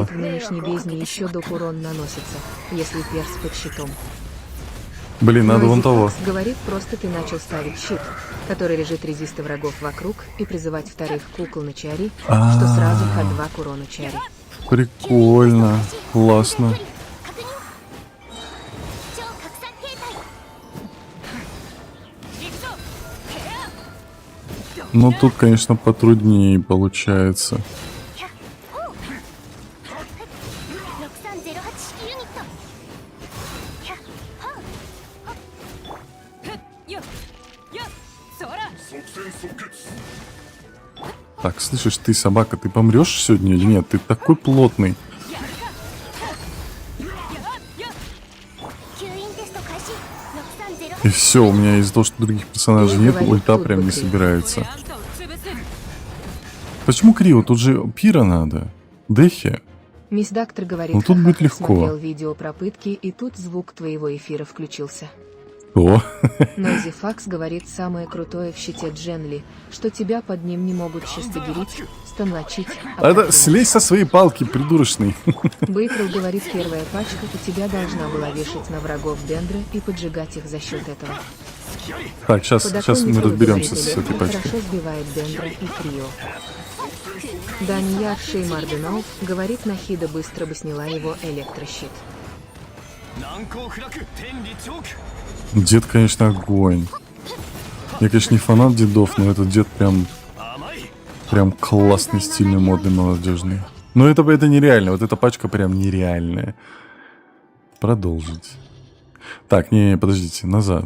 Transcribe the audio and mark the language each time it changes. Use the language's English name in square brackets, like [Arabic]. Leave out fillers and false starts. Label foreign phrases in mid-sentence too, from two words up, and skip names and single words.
[Russian] говорит, в нынешней бездне еще доп. Урон наносится, если перс под щитом. Блин, надо Нойзи вон того. Фокс говорит, просто ты начал ставить щит, который режет резисты врагов вокруг, и призывать вторых кукол на чари, что сразу Х2 к урону чари. Прикольно. Классно. [Japanese] 確認。超拡散形態。行くぞ。 [Russian] Ну, тут, конечно, потруднее получается. [Japanese] 6308 式ユニット。ふっよっよっそら。 [Russian] Так, слышишь, ты, собака, ты помрешь сегодня или нет? Ты такой плотный. [Japanese] 吸引テスト開始。6308。 [Russian] И все, у меня из-за того, что других персонажей Я нет, говорю, ульта тут прям не быстрее. [Japanese] 俺 [Russian] собирается. [Japanese] あんたを潰す。 [Russian] Почему криво? Тут же пира надо. Дехи. Мисс Доктор говорит, Ну, тут «Ха-ха, будет легко». смотрел видео про пытки, и тут звук твоего эфира включился. О, Нойзи Факс говорит, самое крутое в щите Дженли, что тебя под ним не могут шестогерить, станлочить, это слезь со своей палки, придурочный. Бейтрл говорит, первая пачка у тебя должна была вешать на врагов Дендра и поджигать их за счет этого. Так, сейчас мы Подоконник разберемся говорит, с этой «Электро пачкой. хорошо сбивает Дендра и Крио. Данияр Шеймарденов говорит, Нахида быстро бы сняла его электрощит. [Japanese] 難攻不落天理チョーク [Russian] Дед, конечно, огонь. Я, конечно, не фанат дедов, но этот дед прям [Japanese] 甘い [Russian] Прям классный, стильный, модный, молодежный. Но это нереально. Вот эта пачка прям нереальная. Продолжить. Так, не, подождите, назад.